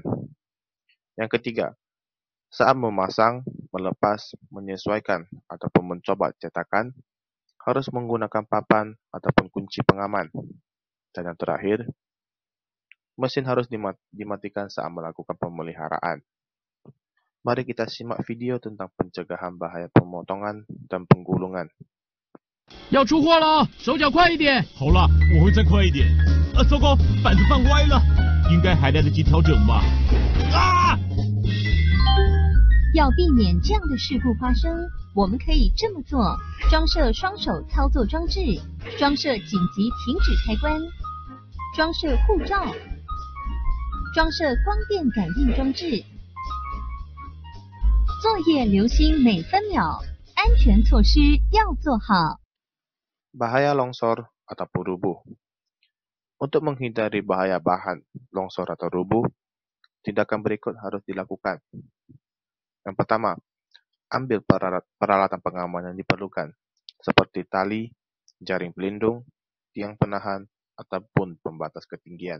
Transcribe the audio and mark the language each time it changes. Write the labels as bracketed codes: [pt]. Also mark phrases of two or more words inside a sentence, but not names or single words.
[id] Yang ketiga, saat memasang, melepas, menyesuaikan, ataupun mencoba cetakan, harus menggunakan papan ataupun kunci pengaman. Dan yang terakhir, mesin harus dimatikan saat melakukan pemeliharaan. Mari kita simak video tentang pencegahan bahaya pemotongan dan penggulungan. [zh] 要出货了，手脚快一点。好了，我会再快一点。糟糕，板子放歪了，应该还来得及调整吧。啊！要避免这样的事故发生，我们可以这么做：装设双手操作装置，装设紧急停止开关，装设护罩，装设光电感应装置。作业留心每分秒，安全措施要做好。 [id] Bahaya longsor ataupun rubuh. Untuk menghindari bahaya bahan longsor atau rubuh, tindakan berikut harus dilakukan. Yang pertama, ambil peralatan pengaman yang diperlukan, seperti tali, jaring pelindung, tiang penahan, ataupun pembatas ketinggian.